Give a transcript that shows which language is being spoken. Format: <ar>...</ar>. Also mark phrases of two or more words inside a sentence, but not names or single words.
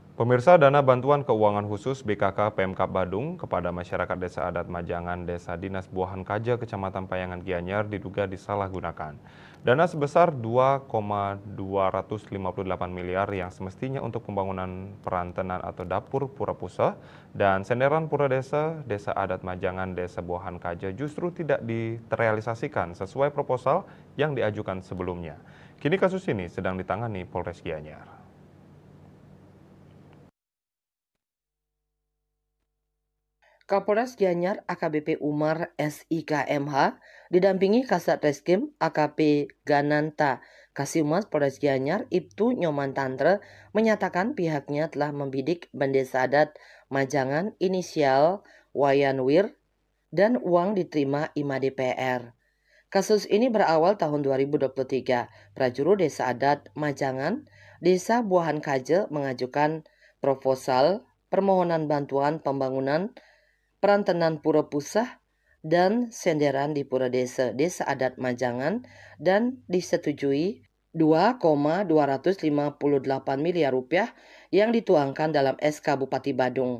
<id>Pemirsa, dana bantuan keuangan khusus BKK Pemkab Badung kepada masyarakat Desa Adat Majangan, Desa Dinas Buahan Kaja, Kecamatan Payangan Gianyar diduga disalahgunakan. Dana sebesar 2,258 miliar yang semestinya untuk pembangunan perantenan atau dapur Pura Pusa dan senderan Pura Desa, Desa Adat Majangan, Desa Buahan Kaja justru tidak terrealisasikan sesuai proposal yang diajukan sebelumnya. Kini kasus ini sedang ditangani Polres Gianyar. Kapolres Gianyar AKBP Umar SIKMH didampingi Kasat Reskrim AKP Gananta Kasiumas Polres Gianyar Ibtu Nyoman Tantre menyatakan pihaknya telah membidik Bendesa Adat Majangan inisial Wayanwir dan uang diterima IMA DPR. Kasus ini berawal tahun 2023. Prajurut Desa Adat Majangan, Desa Buahan Kaje mengajukan proposal permohonan bantuan pembangunan perantenan Pura Pusah dan senderan di Pura Desa Adat Majangan dan disetujui 2,258 miliar rupiah yang dituangkan dalam SK Bupati Badung.</id>